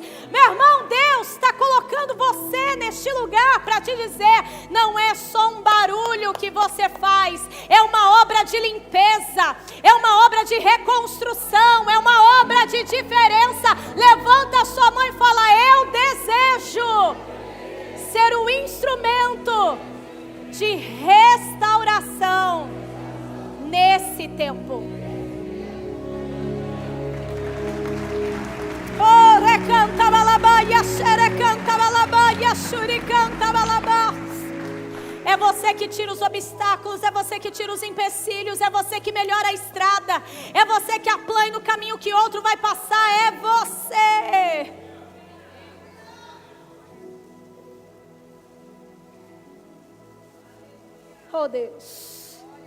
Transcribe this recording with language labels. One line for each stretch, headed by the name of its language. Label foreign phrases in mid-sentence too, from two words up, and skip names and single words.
Portuguese: Meu irmão, Deus está colocando você neste lugar para te dizer: não é só um barulho que você faz, é uma obra de limpeza, é uma obra de reconstrução, é uma obra de diferença. Levanta a sua mão e fala: eu desejo ser um instrumento de restauração nesse tempo. Oh, recanta balabaia, xerecanta balabaia, xuricanta balabá. É você que tira os obstáculos, é você que tira os empecilhos, é você que melhora a estrada, é você que aplana o caminho que outro vai passar, é você. Oh, Deus.